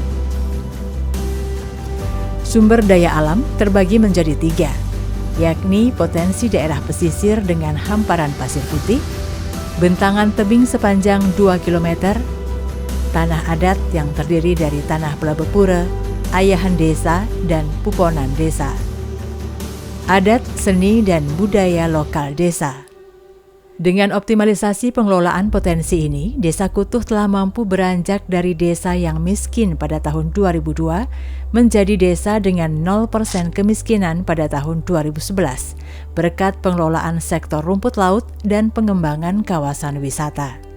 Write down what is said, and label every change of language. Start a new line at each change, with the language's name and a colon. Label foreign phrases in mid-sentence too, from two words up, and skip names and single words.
Indonesian: Sumber daya alam terbagi menjadi 3, yakni potensi daerah pesisir dengan hamparan pasir putih, bentangan tebing sepanjang 2 km, tanah adat yang terdiri dari tanah Pelabepura, ayahan desa, dan puponan desa. Adat, seni, dan budaya lokal desa. Dengan optimalisasi pengelolaan potensi ini, Desa Kutuh telah mampu beranjak dari desa yang miskin pada tahun 2002 menjadi desa dengan 0% kemiskinan pada tahun 2011, berkat pengelolaan sektor rumput laut dan pengembangan kawasan wisata.